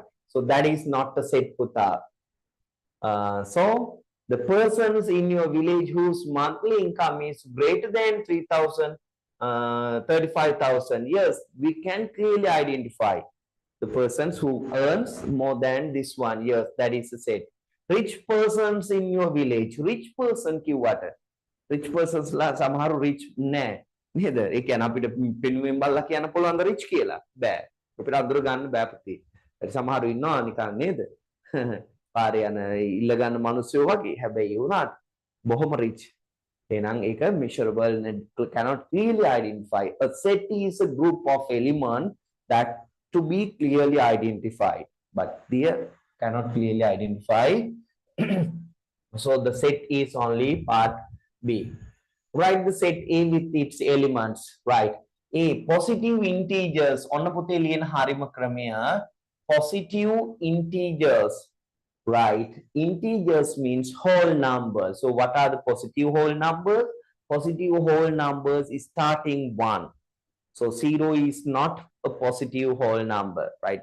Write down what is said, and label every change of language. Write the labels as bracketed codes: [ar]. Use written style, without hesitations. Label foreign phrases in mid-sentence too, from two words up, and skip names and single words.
[en] So, that is not the set puta. So, the persons in your village whose monthly income is greater than 3,000, 35,000, yes, we can clearly identify the persons who earns more than this one. Yes, that is the set. Rich persons in your village. Rich person [si] කිව්වට [en] rich persons [si] ලා සමහර rich නෑ නේද? ඒ කියන්නේ අපිට පෙනුමෙන් බලලා කියන්න පුළුවන් ද rich කියලා? බෑ. අපිට අඳුර ගන්න බෑ පුතේ. සමහරු ඉන්නවා නිකන් නේද? පාරේ යන ඉල්ල ගන්න මිනිස්සු වගේ. හැබැයි ඒ වුණාට බොහොම rich. එහෙනම් ඒක [en] measurable cannot clearly identify. A set is a group of elements that to be clearly identified, but there cannot clearly identify. So the set is only part B. Write the set A with its elements. Right. A positive integers. [si] ඔන්න පුතේ ලියන හරිම ක්‍රමය [en] positive integers. Right. Integers means whole numbers. So what are the positive whole numbers? Positive whole numbers is starting 1. So 0 is not a positive whole number, right?